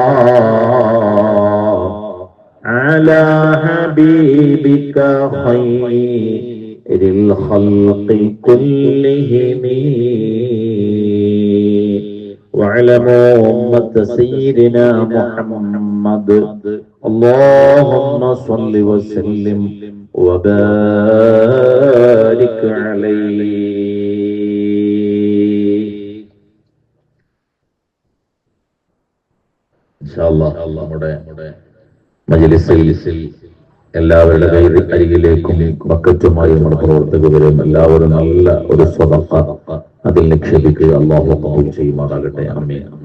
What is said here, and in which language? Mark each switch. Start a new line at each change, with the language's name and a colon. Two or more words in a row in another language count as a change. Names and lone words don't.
Arabic: على حبيبك خير الخلق كلهم واعلموا أمة سيدنا محمد اللهم صل وسلم وبارك عليه. إن شاء الله
Malayalam: നമ്മുടെ മജ്‌ലിസിൽ എല്ലാവരുടെ അരികിലേക്കും ബക്കറ്റുമായി നമ്മുടെ പ്രവർത്തകരും എല്ലാവരും നല്ല ഒരു സ്വതക്ക അതിൽ നിക്ഷേപിക്കുക. അല്ലാഹു ഖബൂൽ ചെയ്യുമാറാകട്ടെ. ആമീൻ.